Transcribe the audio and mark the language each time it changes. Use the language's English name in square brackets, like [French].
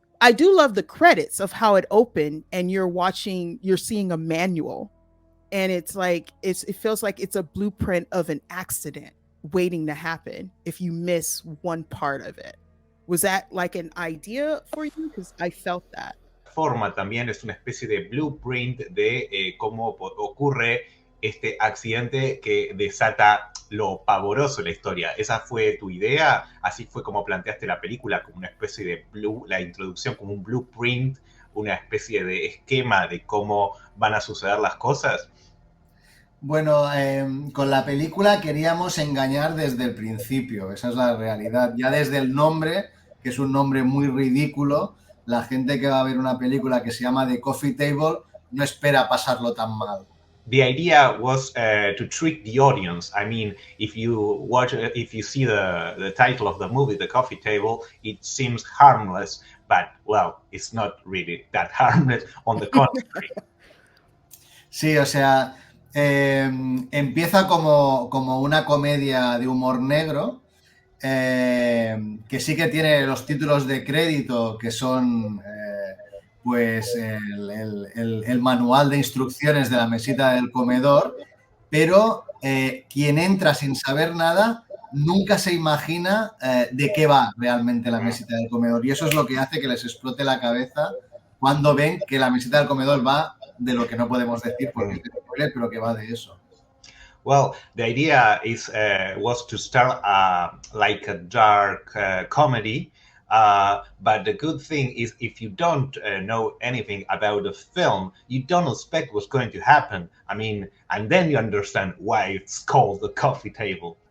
[English] I do love the credits of how it opened, and you're seeing a manual, and it's like it feels like it's a blueprint of an accident waiting to happen if you miss one part of it. Was that like an idea for you? Because I felt that. [Spanish] Forma también es una especie de blueprint de cómo ocurre este accidente que desata lo pavoroso de la historia. ¿Esa fue tu idea? ¿Así fue como planteaste la película, como una especie de la introducción, como un blueprint, una especie de esquema de cómo van a suceder las cosas? Bueno, con la película queríamos engañar desde el principio, esa es la realidad. Ya desde el nombre, que es un nombre muy ridículo, la gente que va a ver una película que se llama The Coffee Table no espera pasarlo tan mal. [English] The idea was to trick the audience. I mean, if you see the title of the movie, The Coffee Table, it seems harmless, but well, it's not really that harmless. On the contrary. [Spanish] Sí, o sea, empieza como una comedia de humor negro, que sí que tiene los títulos de crédito, que son pues el manual de instrucciones de la mesita del comedor, pero quien entra sin saber nada nunca se imagina de qué va realmente la mesita del comedor, y eso es lo que hace que les explote la cabeza cuando ven que la mesita del comedor va de lo que no podemos decir porque es de spoiler, pero que va de eso. [English] Well, the idea was to start like a dark comedy. But the good thing is, if you don't know anything about the film, you don't expect what's going to happen. I mean, and then you understand why it's called The Coffee Table.